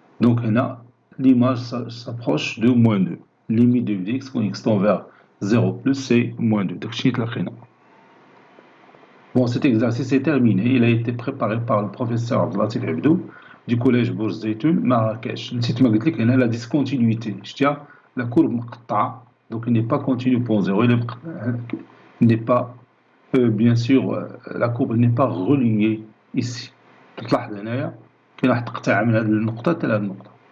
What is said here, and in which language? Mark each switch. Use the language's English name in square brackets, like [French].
[French] Donc là, l'image s'approche de moins 2. Limite de f de x quand x tend vers 0 plus, c'est moins 2. Bon, cet exercice est terminé. Il a été préparé par le professeur Abdelatif Abdou du collège Bourj Zeytoun, Marrakech. [Arabic] نسيت ما قلت لك هنا la discontinuité. [French] La courbe مقطعة, donc il n'est pas continu pour 0. Il n'est pas, bien sûr, la courbe n'est pas reliée ici. [Arabic] تلاحظ هنايا كاين واحد تقطيعة من هذه النقطة حتى لهذه النقطة.